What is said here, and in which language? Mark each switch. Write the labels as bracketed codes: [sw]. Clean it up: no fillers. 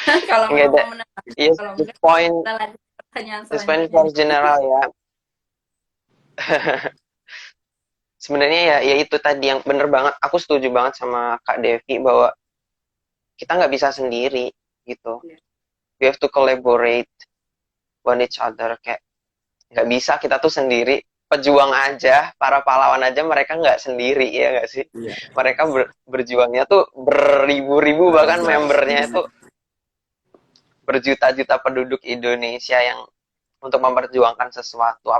[id] Kalau mau menambahkan, [en] yes, [id] kalau [en] this point, [id] pertanyaan [en] this point for general [id] ya. Sebenarnya ya itu tadi yang bener banget. Aku setuju banget sama Kak Devi bahwa kita nggak bisa sendiri gitu. [en] We have to collaborate one each other. [id] Kayak nggak bisa kita tuh sendiri. Pejuang aja, para pahlawan aja mereka nggak sendiri ya nggak sih? Yeah. Mereka berjuangnya tuh beribu-ribu, bahkan membernya itu berjuta-juta penduduk Indonesia yang untuk memperjuangkan sesuatu.